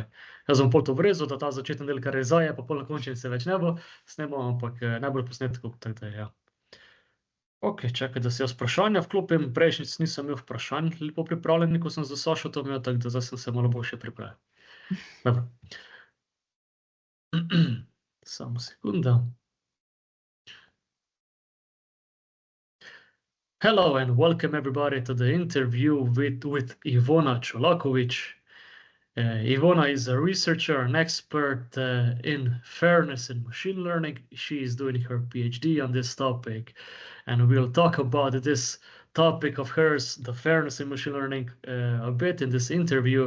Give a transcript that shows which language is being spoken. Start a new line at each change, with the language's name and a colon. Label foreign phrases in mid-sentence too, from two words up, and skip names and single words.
Slovenian: Jaz bom pol to vrezal, da ta začetni del, kar je zdaj, pa pol na končnici več ne bo snemal, ampak najbolj posnetkov, tako da ja. Ok, čakaj, da si jaz vprašanja vklopim. Prejšnjič nisem imel vprašanj lepo pripravljenih, ko sem za Sašo to imel, tako da zdaj sem se malo boljše pripravil. Dobro. Samo sekunda.
English: Hello and welcome everybody to the interview with Ivona Cholakovic. Ivona is a researcher and expert in fairness in machine learning. She is doing her PhD on this topic, and we'll talk about this topic of hers, the fairness in machine learning, a bit in this interview.